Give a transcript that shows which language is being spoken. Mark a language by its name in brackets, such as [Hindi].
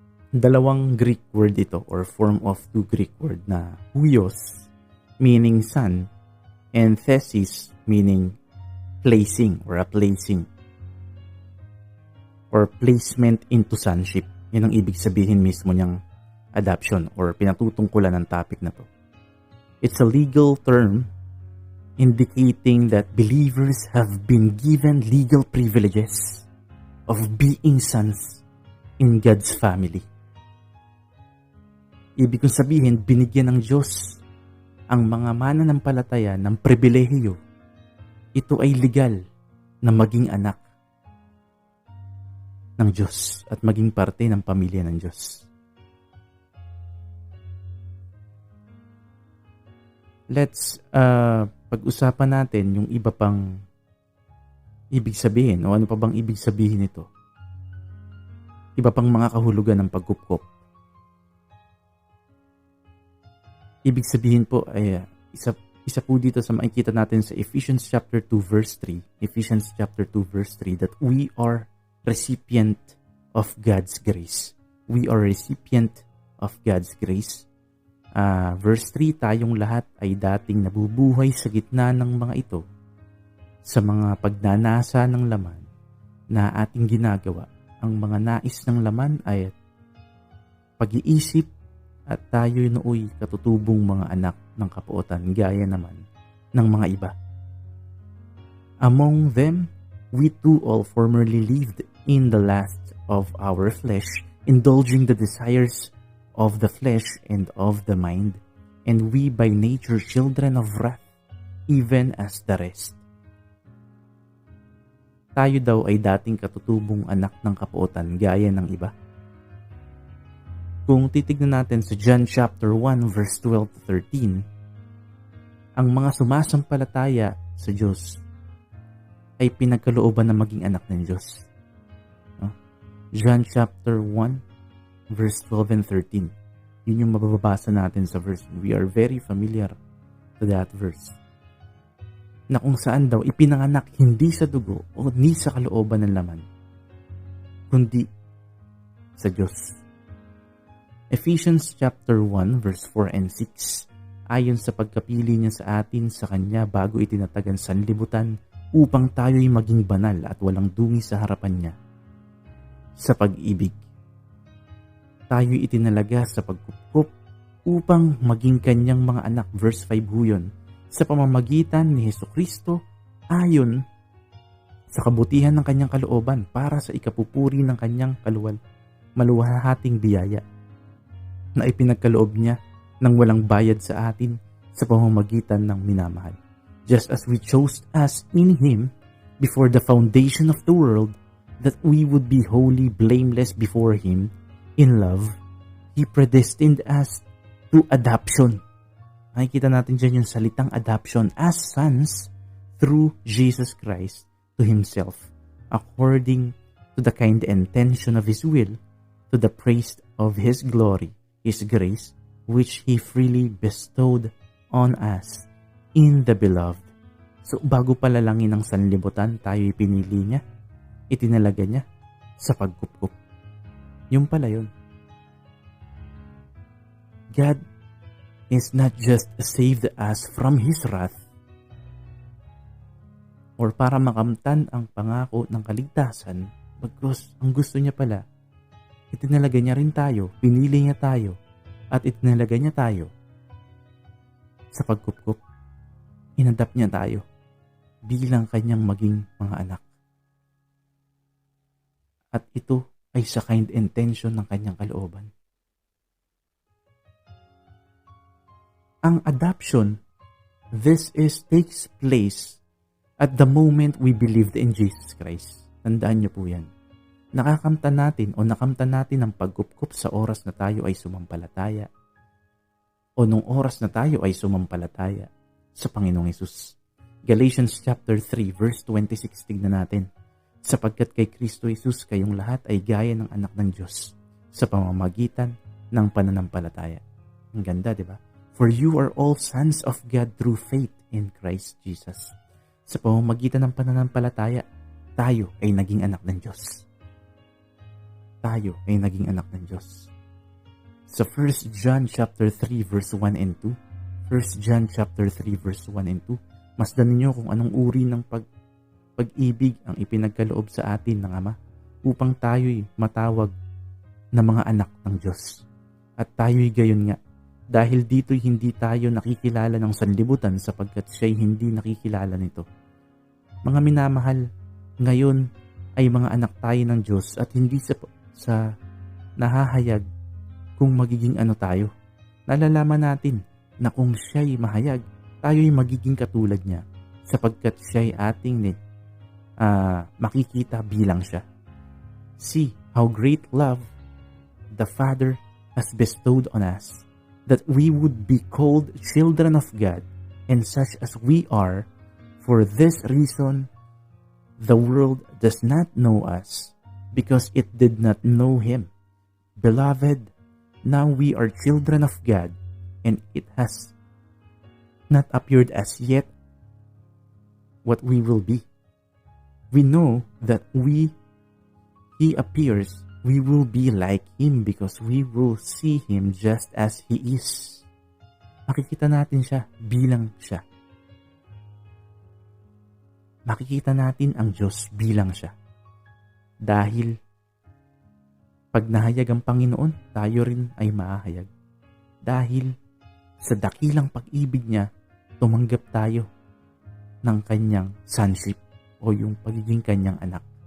[Filipino] Dalawang [English] Greek word ito or form of two Greek word na huios meaning son and thesis meaning placing or a placing or placement into sonship. [Filipino] Yan ang ibig sabihin mismo niyang adoption or pinatutungkulan ng topic na to. [English] It's a legal term indicating that believers have been given legal privileges of being sons in God's family. [Filipino] Ibig kong sabihin, binigyan ng Diyos ang mga mananampalataya ng pribilehiyo. Ito ay legal na maging anak ng Diyos at maging parte ng pamilya ng Diyos. Let's pag-usapan natin yung iba pang ibig sabihin o ano pa bang ibig sabihin nito. Iba pang mga kahulugan ng pagkupkop. Ibig sabihin po ay isa po dito sa makikita natin sa Ephesians chapter 2 verse 3. [English] Ephesians chapter 2 verse 3 that we are recipient of God's grace. We are recipient of God's grace. [Filipino] Verse 3, tayong lahat ay dating nabubuhay sa gitna ng mga ito sa mga pagnanasa ng laman na ating ginagawa. Ang mga nais ng laman ay pag-iisip at tayo nooy katutubong mga anak ng kapuotan gaya naman ng mga iba. [English] Among them, we too all formerly lived in the lust of our flesh, indulging the desires of the flesh and of the mind, and we by nature children of wrath, even as the rest. [Filipino] Tayo daw ay dating katutubong anak ng kapuotan gaya ng iba. Kung titignan natin sa John chapter 1 verse 12 to 13, ang mga sumasampalataya sa Diyos ay pinagkalooban na maging anak ng Diyos. John chapter 1 verse 12 and 13. Yun yung mababasa natin sa verse. [English] We are very familiar to that verse. [Filipino] Na kung saan daw ipinanganak hindi sa dugo o ni sa kalooban ng laman, kundi sa Diyos. Ephesians chapter 1 verse 4 and 6. Ayon sa pagkapili niya sa atin sa Kanya bago itinatag ang sanlibutan upang tayo'y maging banal at walang dungi sa harapan niya. Sa pag-ibig, tayo'y itinalaga sa pagkupkup upang maging Kanyang mga anak. Verse 5 ho yun. Sa pamamagitan ni Hesukristo ayon sa kabutihan ng Kanyang kalooban para sa ikapupuri ng Kanyang maluwahating biyaya na ipinagkaloob niya ng walang bayad sa atin sa pamamagitan ng minamahal. [English] Just as we chose us in Him before the foundation of the world, that we would be holy, blameless before Him, in love, He predestined us to adoption. [Filipino] Nakikita natin dyan yung salitang [English] adoption as sons through Jesus Christ to Himself, according to the kind intention of His will, to the praise of His glory, His grace, which He freely bestowed on us in the beloved. [Filipino] So, bago palalangin ng sanlibutan, tayo'y pinili niya, itinalaga niya sa pagkupkup. Yung pala yun. [English] God is not just saved us from His wrath [Filipino] or para makamtan ang pangako ng kaligtasan, bagkus ang gusto niya pala, itinalaga niya rin tayo, pinili niya tayo at itinalagay niya tayo sa pagkupkup. Inadapt niya tayo bilang kanyang maging mga anak. At ito ay sa kind intention ng kanyang kalooban. [English] Ang adoption, takes place at the moment we believed in Jesus Christ. [Filipino] Tandaan niyo po yan. Nakamtan natin ang pagkupkup sa oras na tayo ay sumampalataya o nung oras na tayo ay sumampalataya sa Panginoong Hesus. Galatians chapter 3 verse 26, tignan natin. Sapagkat kay Kristo Jesus kayong lahat ay gaya ng anak ng Diyos sa pamamagitan ng pananampalataya. Ang ganda, di ba? [English] For you are all sons of God through faith in Christ Jesus. [Filipino] Sa pamamagitan ng pananampalataya, tayo ay naging anak ng Diyos. Tayo ay naging anak ng Diyos. Sa 1 John chapter 3 verse 1 and 2, 1 John chapter 3 verse 1 and 2, masdan ninyo kung anong uri ng pag-ibig ang ipinagkaloob sa atin ng Ama upang tayo'y matawag na mga anak ng Diyos. At tayo'y gayon nga. Dahil dito'y hindi tayo nakikilala ng sanlibutan sapagkat siya'y hindi nakikilala nito. Mga minamahal, ngayon ay mga anak tayo ng Diyos at hindi sa nahahayag kung magiging ano tayo. Nalalaman natin na kung siya'y mahayag, tayo'y magiging katulad niya sapagkat siya'y ating makikita bilang siya. [English] See how great love the Father has bestowed on us, that we would be called children of God, and such as we are. For this reason, the world does not know us, because it did not know Him. Beloved, now we are children of God, and it has not appeared as yet what we will be. We know that He appears, we will be like Him because we will see Him just as He is. [Filipino] Makikita natin siya bilang siya. Makikita natin ang Diyos bilang siya. Dahil pag nahayag ang Panginoon, tayo rin ay mahahayag. Dahil sa dakilang pag-ibig niya, tumanggap tayo ng kanyang sonship o yung pagiging kanyang anak.